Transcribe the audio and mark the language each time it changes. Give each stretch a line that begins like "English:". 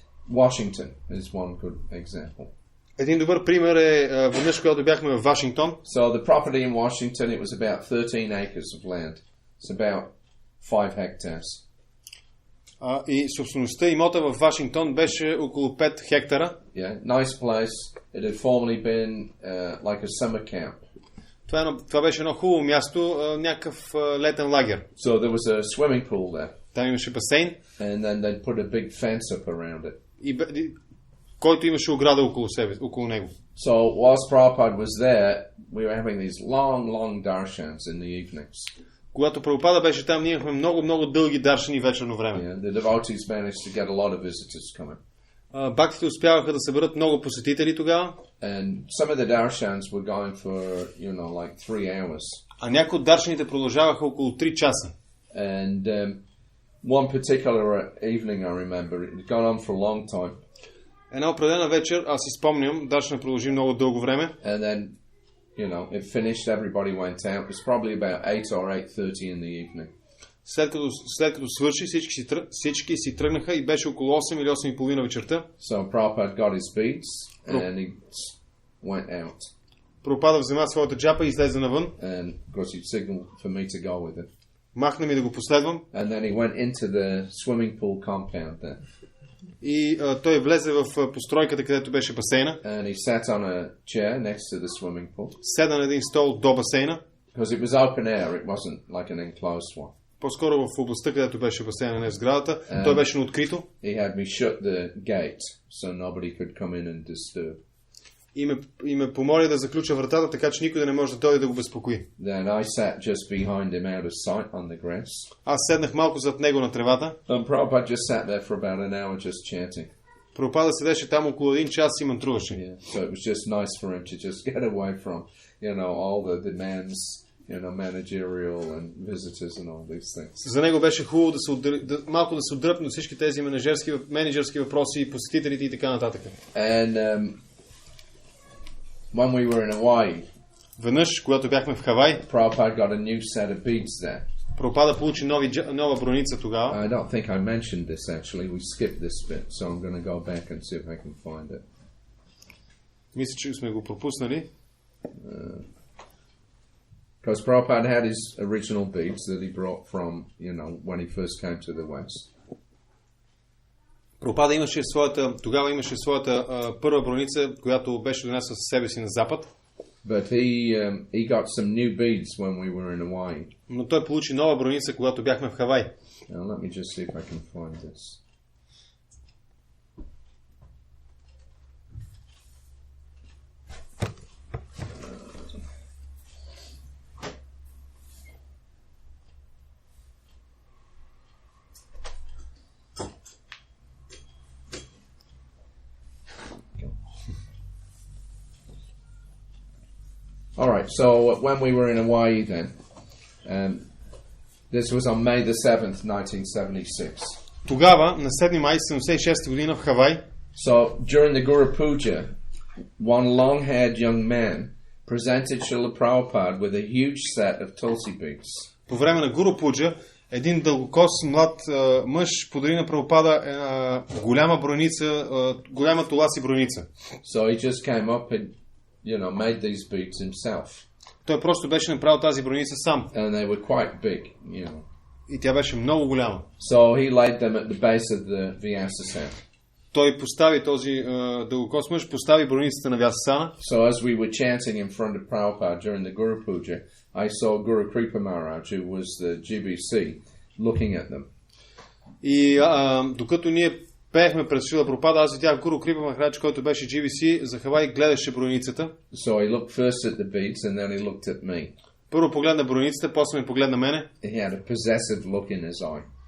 English: Washington is one good example.
Bulgarian: Един добър пример е веднъж, когато бяхме в Вашингтон.
English: So the property in Washington, it was about 13 acres of land. It's about 5 hectares.
Bulgarian: И собствеността, имота в Вашингтон беше около 5 хектара.
English: Yeah, nice place. It had formerly been like a summer camp.
Bulgarian: Това беше едно хубаво място, някакъв летен лагер.
English: So there was a swimming pool there.
Bulgarian: Там имаше басейн.
English: And then they'd put a big fence up around it.
Bulgarian: Който имаше ограда около него.
English: So whilst Prabhupada was there, we were having these long darshans in the evenings.
Bulgarian: Когато Прабхупада беше там, ние имахме много дълги даршани вечерно време.
English: Yeah, the devotees managed to get a lot of visitors coming.
Bulgarian: Бактите успяваха да съберат много посетители тогава.
English: And some of the darshans were going for, you know, like 3 hours.
Bulgarian: А някои от даршаните продължаваха около 3 часа.
English: And one particular evening, I remember, it had gone on for a long time.
Bulgarian: Една определена вечер, аз си спомням, даршана продължи много дълго време.
English: And then, you know, it finished, everybody went out. It was probably about 8 or 8:30 in the evening.
Bulgarian: След като свърши, всички си тръгнаха и беше около 8 или 8:30 вечерта.
English: So Prabhupada got his beads and he went out.
Bulgarian: Прабхупада взема своята джапа и излезе навън.
English: And because he signaled for me to go with it.
Bulgarian: Махна ми да го последвам.
English: And then he went into the swimming pool compound there.
Bulgarian: И той влезе в постройката, където беше басейна.
English: And he sat on a chair next to the swimming pool.
Bulgarian: Седна на един стол до басейна.
English: Because it was open air, it wasn't like an enclosed one.
Bulgarian: По-скоро в областта, където беше басейна, не в сградата. Той беше на открито.
English: He had me shut the gate so nobody could come in and disturb.
Bulgarian: И ме помоли да заключа вратата, така че никой да не може да дойде да го безпокои.
English: Then I sat just behind him out of sight on the grass.
Bulgarian: Аз седнах малко зад него на тревата.
English: And Prabhupada just sat there for about an hour just chanting.
Bulgarian: Прабхупада седеше там около 1 час и мантруваше.
English: Yeah. So it was just nice for him to just get away from, all the demands, managerial and visitors and all these things.
Bulgarian: За него беше хубаво малко да се отдръпне от всички тези менеджерски въпроси, посетителите и така нататък.
English: And when we were in Hawaii,
Bulgarian: веднъж, когато бяхме в Хавай,
English: Prabhupada got a new set of beads there.
Bulgarian: Прабхупада получи нова броница тогава.
English: I don't think I mentioned this actually. We skipped this bit, so I'm going to go back and see if I can find it.
Bulgarian: Мисля, че сме го пропуснали.
English: Because Prabhupada had his original beads that he brought from, when he first came to the West.
Bulgarian: Прабхупада тогава имаше своята първа броница, която беше донесла със себе си на Запад.
English: But he got some new beads when we were in Hawaii.
Bulgarian: Но той получи нова броница, когато бяхме в Хавай.
English: Now let me just see if I can find this. All right, so when we were in Hawaii then, this was on May the 7th, 1976.
Bulgarian: Тогава, на 7 май 1976 година в Хавай,
English: so during the Guru Puja, one long-haired young man presented Srila Prabhupada with a huge set of tulsi beads.
Bulgarian: По време на Гуру Пуджа, един дългокос млад мъж подари на Прабхупада голяма броница, голяма туласи броница.
English: So he just came up and made these beads himself.
Bulgarian: Той просто беше направил тази броница сам.
English: And they were quite big,
Bulgarian: И тя беше много голяма.
English: So he laid them at the base of the Vyasasana.
Bulgarian: Той постави този дългокос мъж, постави броницата на Вясасана.
English: So as we were chanting in front of Prabhupada during the Guru Puja, I saw Guru Kripa Maharaj, who was the GBC, looking at them.
Bulgarian: И докато ние пеехме пред Шрила Прабхупада, аз видях Гуру Крипа Махарадж, който беше GBC за Хавай, гледаше броницата.
English: So he looked first at the beads and then he looked at me.
Bulgarian: Първо погледна броницата, после ме погледна мене.
English: He had a possessive look in his eye.